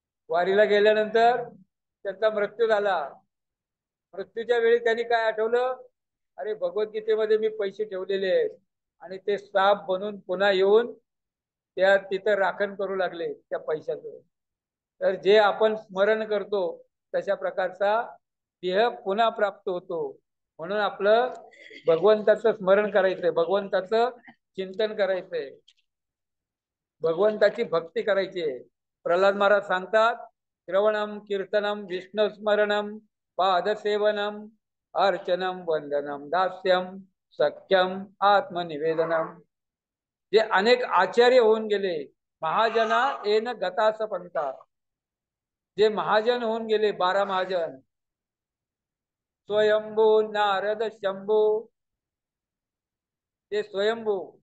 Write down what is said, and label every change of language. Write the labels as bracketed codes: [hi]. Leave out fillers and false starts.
[mr] वारीला गेल्यानंतर त्यांचा मृत्यू झाला. मृत्यूच्या वेळी त्यांनी काय आठवलं, अरे भगवद्गीतेमध्ये मी पैसे ठेवलेले आहेत, आणि ते साप बनून पुन्हा येऊन त्या तिथं राखण करू लागले त्या पैशाचं. तर जे आपण स्मरण करतो तशा प्रकारचा देह पुन्हा प्राप्त होतो. म्हणून आपलं भगवंताचं स्मरण करायचंय, भगवंताचं चिंतन करायचंय, भगवंताची भक्ती करायची आहे. प्रल्हाद महाराज सांगतात, [sa] श्रवणम कीर्तनम विष्णू स्मरणम पादसेवनम अर्चनम वंदनम दास्यम सख्यम आत्मनिवेदनम. [mr] जे अनेक आचार्य होऊन गेले, [sa] महाजना येन गतास पंथा, [mr] जे महाजन होऊन गेले, 12 महाजन, स्वयंभू नारद शंभू, ते स्वयंभू